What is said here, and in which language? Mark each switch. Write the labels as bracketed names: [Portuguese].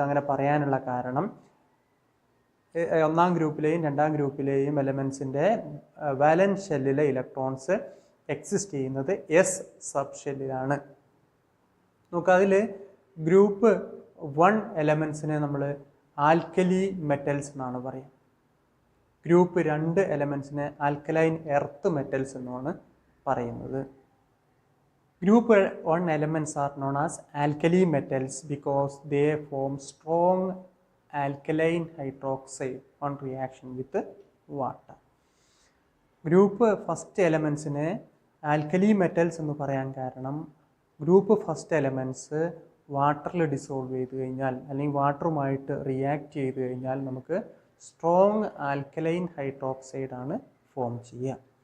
[Malayalam] അങ്ങനെ പറയാനുള്ള കാരണം ഒന്നാം ഗ്രൂപ്പിലെയും രണ്ടാം ഗ്രൂപ്പിലെയും എലമെൻസിൻ്റെ വാലൻസ് ഷെല്ലിലെ ഇലക്ട്രോൺസ് എക്സിസ്റ്റ് ചെയ്യുന്നത് എസ് സബ് ഷെല്ലിലാണ്. നമുക്ക് അതിൽ ഗ്രൂപ്പ് 1 എലമെൻസിനെ നമ്മൾ ആൽക്കലി മെറ്റൽസ് എന്നാണ് പറയുക. ഗ്രൂപ്പ് 2 എലമെൻസിനെ ആൽക്കലൈൻ എർത്ത് മെറ്റൽസ് എന്നാണ് പറയുന്നത്. [English] Group 1 elements are known as alkali metals because they form strong alkaline hydroxide on reaction with water. [Malayalam] Group first എലമെൻസിനെ alkali metals എന്ന് പറയാൻ കാരണം ഗ്രൂപ്പ് ഫസ്റ്റ് എലമെൻറ്റ്സ് വാട്ടറിൽ dissolve ചെയ്ത് കഴിഞ്ഞാൽ അല്ലെങ്കിൽ വാട്ടറുമായിട്ട് റിയാക്ട് ചെയ്ത് കഴിഞ്ഞാൽ നമുക്ക് സ്ട്രോങ് ആൽക്കലൈൻ ഹൈഡ്രോക്സൈഡ് ആണ് ഫോം ചെയ്യുക.